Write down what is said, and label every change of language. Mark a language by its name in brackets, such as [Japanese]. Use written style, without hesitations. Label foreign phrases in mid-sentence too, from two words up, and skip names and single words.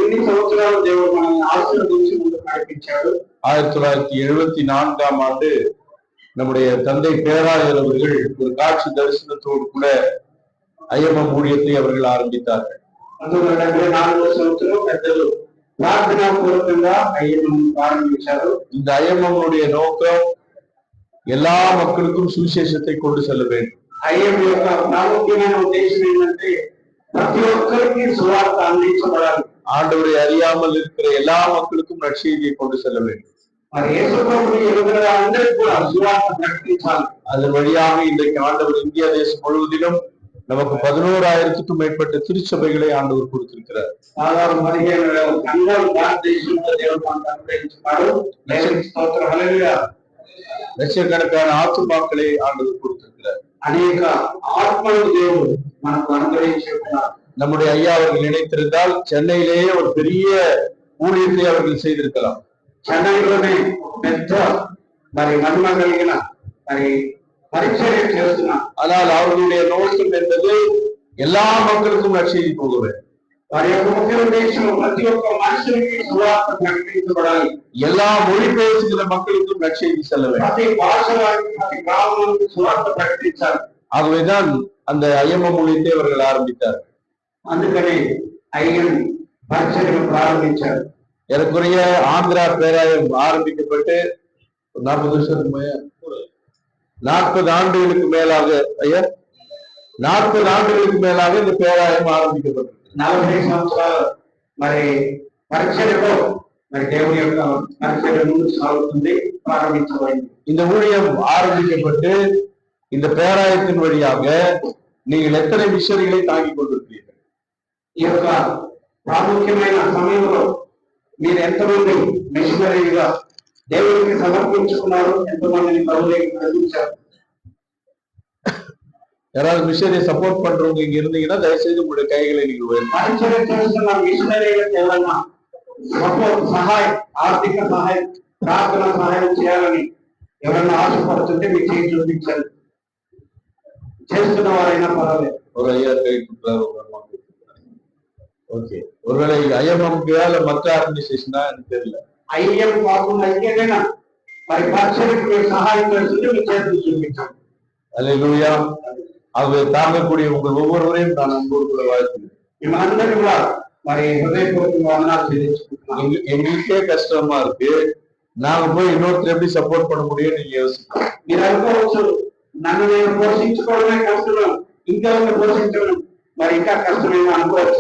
[Tamil] 1974ஆம் ஆண்டு நம்முடைய தந்தை பேராயர் அவர்கள் ஒரு காட்சி தரிசனத்தோடு கூட IMM ஊழியத்தை அவர்கள் ஆரம்பித்தார்கள். இந்த IMM உடைய நோக்கம் எல்லா மக்களுக்கும் சுவிசேஷத்தை கொண்டு செல்ல வேண்டும். [Telugu] IMM యొక్క ప్రాముఖ్యమైన ఉద్దేశం ఏంటంటే ప్రతి ఒక్కరికి సువార్త అందించబడాలి. [Tamil] ஆண்டவரை அறியாமல் இருக்கிற எல்லா மக்களுக்கும் நற்செய்தியை கொண்டு செல்ல வேண்டும். [Telugu] మరి యేసు ప్రభువుని ఎరుగని అందరికీ కూడా సువార్త ప్రకటించాలి. [Tamil] அதன் வழியாக இன்றைக்கு ஆண்டவர் இந்தியா தேசம் முழுவதிலும் நமக்கு 11,000க்கும் மேற்பட்ட திருச்சபைகளை ஆண்டவர் கொடுத்திருக்கிறார். [Telugu] దాదాపు 15,000 సంఘాలు భారతదేశంలో దేవుడు మనకు అనుగ్రహించాడు. దేవునికి స్తోత్రం, హల్లెలూయా. [Tamil] லட்சக்கணக்கான ஆத்துமாக்களை ஆண்டவர் கொடுத்திருக்கிறார். [Telugu] అనేక ఆత్మలను దేవుడు మనకు అనుగ్రహించాడు. [Tamil] நம்முடைய ஐயா அவர்கள் நினைத்திருந்தால் சென்னையிலேயே ஒரு பெரிய ஊழியத்தை அவர்கள் செய்திருக்கலாம். [Telugu] చెన్నైలోనే పెద్ద మరి మహిమ కలిగిన మరి పరిచర్య చేస్తున్నారు. [Tamil] ஆனால் அவர்களுடைய நோக்கம் என்பது எல்லா மக்களுக்கும் நற்செய்தி போக வேண்டும். [Telugu] వారి యొక్క ముఖ్య ఉద్దేశం ప్రతి ఒక్క మనుషునికి సువార్త ప్రకటించబడాలి. [Tamil] எல்லா மொழி பேசுகிற மக்களுக்கும் நற்செய்தி செல்ல வேண்டும். [Telugu] ప్రతి భాష వారికి, ప్రతి గ్రామానికి సువార్త ప్రకటించాలి. [Tamil] ஆகவேதான் அந்த IMM ஊழியத்தை அவர்கள் ஆரம்பித்தார். [Telugu] అందుకని IMM పరిచర్యను ప్రారంభించారు. [Tamil] ஏறக்குறைய ஆந்திரா பேராயம் ஆரம்பிக்கப்பட்டு 40 வருஷத்துக்கு 40 ஆண்டுகளுக்கு மேலாக 40 ஆண்டுகளுக்கு மேலாக இந்த பேராயம் ஆரம்பிக்கப்பட்டது. [Telugu] 40 సంవత్సరాలు మరి పరిచర్యలో మరి దేవుని యొక్క పరిచర్య ముందుకు సాగుతుంది, ప్రారంభించబడింది. [Tamil] இந்த ஊழியம் ஆரம்பிக்கப்பட்டு இந்த பேராயத்தின் வழியாக நீங்கள் எத்தனை மிஷனரிகளை தாங்கிக் கொண்டிருக்கிறீர்கள்? [Telugu] ఈ యొక్క ప్రాముఖ్యమైన సమయంలో మీరు ఎంతమంది మిషనరీగా దేవునికి సమర్పించుకున్నారు? ఎంతమందిని ప్రభువుకి నడిపించారు? [Tamil] யாராவது மிஷனரியை சப்போர்ட் பண்றவங்க இங்க இருந்தீங்கன்னா தயவுசெய்து உங்களுடைய கைகளை நீங்க [Telugu] పరిచర్య చేస్తున్న మిషనరీలకు ఏమన్నా సపోర్ట్, సహాయం, ఆర్థిక సహాయం, ప్రార్థన సహాయం చేయాలని ఎవరన్నా ఆశపడుతుంటే మీ చేయి చూపించాలి. చేస్తున్న వారైనా పర్వాలేదు. [Tamil] ஒரு ஐயா கை கொடுக்குறாரு, ஒரு அம்மா கொடுக்குறாரு. ஓகே, ஒருவேளை IMMக்கு இல்ல மற்ற ஆர்கனைசேஷனா எனக்கு தெரியல. [Telugu] IMM కాకుండా ఇంకేదైనా మరి పరిచర్యకు మీరు సహాయం చేస్తుంటే మీ చేతులు చూపించాలి. [Tamil] அல்லேலூயா. அது தாங்கக்கூடிய உங்கள் ஒவ்வொருவரையும் நான் அன்போடு கூட வாழ்த்துகிறேன். [Telugu] మిమ్మల్ని కూడా మరి హృదయపూర్వకంగా వందనాలు చెల్లించుకుంటున్నాను. [Tamil] எங்களுக்கே கஷ்டமா இருக்கு, நாங்க போய் இன்னொருத்தர் எப்படி சப்போர்ட் பண்ண முடியும் நீங்க யோசிக்கணும். [Telugu] మీరు అనుకోవచ్చు, నన్ను నేను పోషించుకోవడమే కష్టం, ఇంకెవరిని పోషించడం మరి ఇంకా కష్టమేమో అనుకోవచ్చు.